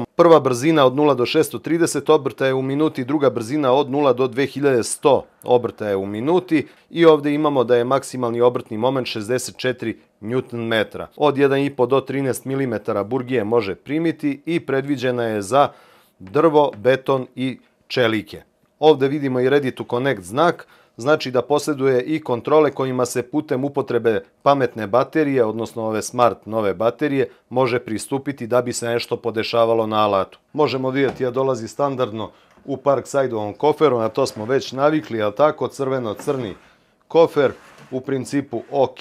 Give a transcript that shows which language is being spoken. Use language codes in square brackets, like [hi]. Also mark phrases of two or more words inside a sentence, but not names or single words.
[bs] Prva brzina od 0 do 630 obrtaja u minuti, druga brzina od 0 do 2100 obrtaja u minuti. I ovdje imamo da je maksimalni obrtni moment 64 Nm. Od 1,5 do 13 mm burgije može primiti i predviđena je za drvo, beton i čelike. Ovdje vidimo i [en] ready to connect [bs] znak, znači da posjeduje i kontrole kojima se putem upotrebe pametne baterije, odnosno ove smart nove baterije, može pristupiti da bi se nešto podešavalo na alatu. Možemo vidjeti da dolazi standardno u Parkside-ovom koferu, na to smo već navikli, ali tako, crveno-crni kofer, u principu ok.